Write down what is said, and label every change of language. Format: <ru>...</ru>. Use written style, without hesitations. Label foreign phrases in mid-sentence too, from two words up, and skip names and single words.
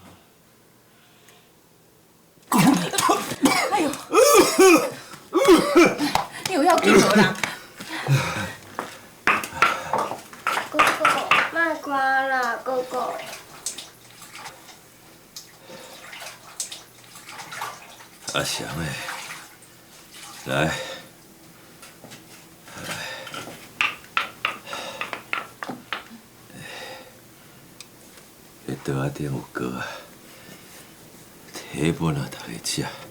<nan>哎呦，你有要紧无啦？哥哥，莫看啦，哥哥。阿翔诶，来，迄桌仔顶有糕啊，摕本啊，大家食。</nan>